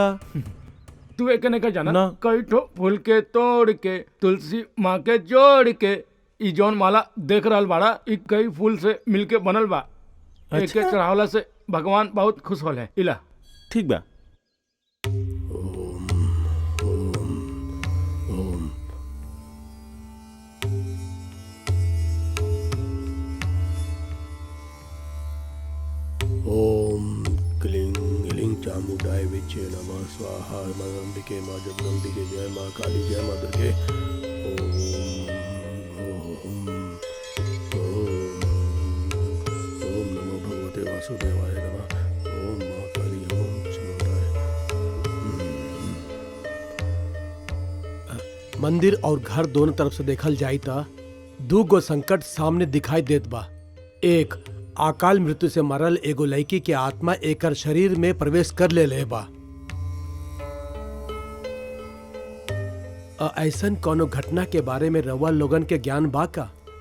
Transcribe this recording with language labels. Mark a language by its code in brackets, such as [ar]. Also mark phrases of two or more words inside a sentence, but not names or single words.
[bho] तू एक ने का जाना ना। कई ठो फूल के तोड़ के तुलसी माँ के जोड़ के ई जौन माला देख रहल बाड़ा, ई कई फूल से मिलके बनल बा। एक के चढ़ावला से भगवान बहुत खुश होले। इला ठीक बा। [sa] ओम क्लीं ह्लीं चामुंडाय विचे नमः स्वाहा। मां अंबिके, मां जगदम्बिके जय, मां काली जय, मां दुर्गे। ओम नमो भगवते वासुदेवाय नमः। ओम मां काली, ओम चामुंडाय। [bho] मंदिर और घर दोनों तरफ से देखल जाई ता दू गो संकट सामने दिखाई देत बा। एक, अकाल मृत्यु से मरल एगो लड़की के आत्मा एकर शरीर में प्रवेश कर ले बा। ऐसन कोनो घटना के बारे में रउआ लोगन के ज्ञान बा का?